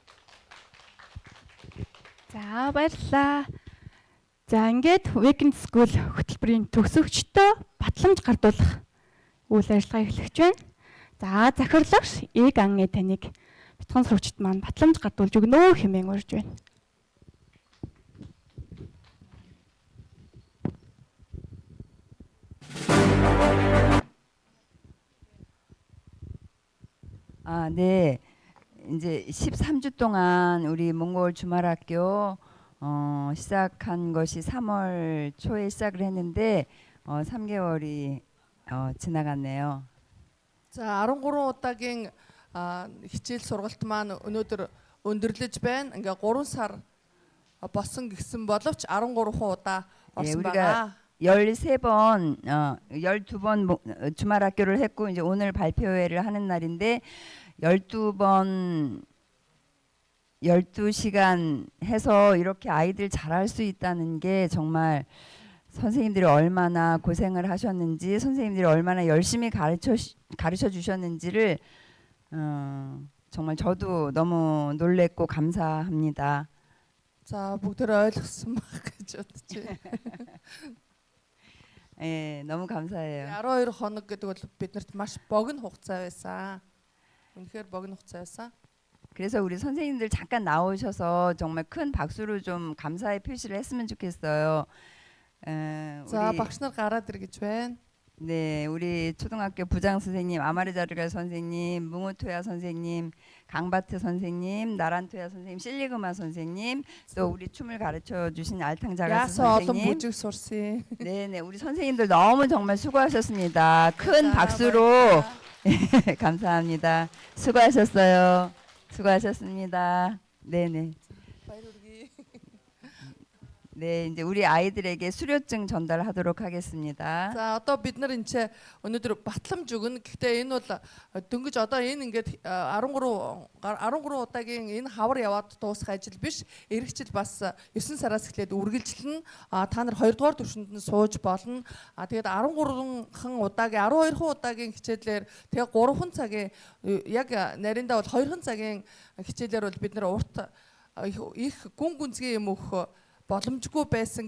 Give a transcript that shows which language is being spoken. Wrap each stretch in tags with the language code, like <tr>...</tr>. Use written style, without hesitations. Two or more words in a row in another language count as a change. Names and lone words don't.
<mn>За баярлалаа. За ингээд Weekend School хөтөлбөрийн төгсөгчдөө батламж гардуулах үйл ажиллагаа эхлэж байна. За захирлагч Ганны таныг бяцхан сурагчид маань батламж гардуулж өгнө хэмээн урьж байна.</mn> <ko>네. 이제 13주 동안 우리 몽골 주말학교 시작한 것이 3월 초에 시작을 했는데 3개월이 지나갔네요.</ko> <mn>За 13 удаагийн хичээл сургалт маань өнөөдөр өндөрлөж байна. Ингээ 3 сар болсон гисэн боловч 13 удаа орсон байгаа.</mn> <ko>13번, 12번 주말학교를 했고 이제 오늘 발표회를 하는 날인데 12번 12시간 해서 이렇게 아이들 잘할 수 있다는 게 정말 선생님들이 얼마나 고생을 하셨는지 선생님들이 얼마나 열심히 가르쳐 주셨는지를 정말 저도 너무 놀랬고 감사합니다. 자,</ko> <mn>бүгдээ ойлгосон баг гэж бодож байна.</mn> <ko>예, 너무 감사해요.</ko> <mn>12 хоног гэдэг бол биднэрт маш богино хугацаа байсан. үнэхээр богино хугацаа байсан.</mn> <ko>그래서 우리 선생님들 잠깐 나오셔서 정말 큰 박수로 좀 감사의 표시를 했으면 좋겠어요. 자,</ko> <mn>багш нар гараад ир гэж байна.</mn> <ko>네, 우리 초등학교 부장 선생님, 아마르자르갈 선생님, 뭉우토야 선생님, 강바트 선생님, 나란토야 선생님, 실리그마 선생님, 또 우리 춤을 가르쳐 주신 알탕자가스 선생님. 네, 우리 선생님들 너무 정말 수고하셨습니다. 큰 박수로 감사합니다. 수고하셨어요. 수고하셨습니다. 네네. 네, 이제 우리 아이들에게 수료증 전달하도록 하겠습니다.</ko> <mn>За одоо бид нар энэ ч өнөөдөр батламж өгнө. Гэхдээ энэ бол дөнгөж одоо энэ ингээд 13 удаагийн энэ хавар яваад дуусах ажил биш. Эх жил бас 9 сараас эхлээд үргэлжлэн та нар 2 дугаар түвшинд нь сууж болно. Тэгээд 13хан удаагийн 12 удаагийн хичээлээр тэгээд 3 цагийн яг нариндаа бол 2 цагийн хичээлээр бол бид нар урт их гүн гүнзгий юм өгөх боломжгүй байсан.</mn>